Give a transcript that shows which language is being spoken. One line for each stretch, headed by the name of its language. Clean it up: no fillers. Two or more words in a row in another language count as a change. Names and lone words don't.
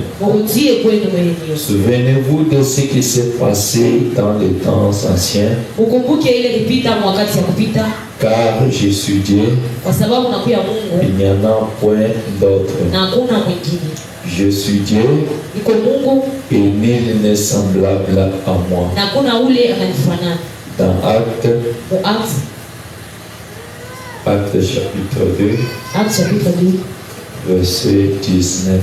French: Souvenez-vous de ce qui s'est passé dans les temps anciens. Car je suis Dieu, il n'y en a point d'autre. Je suis Dieu
Swahili: niko Mungu
French: et nul n'est semblable à moi.
Swahili: na kuna ule ananifanana.
French: Dans Actes,
Swahili: Mu
French: Actes chapitre 2, Actes chapitre 2 verset 19.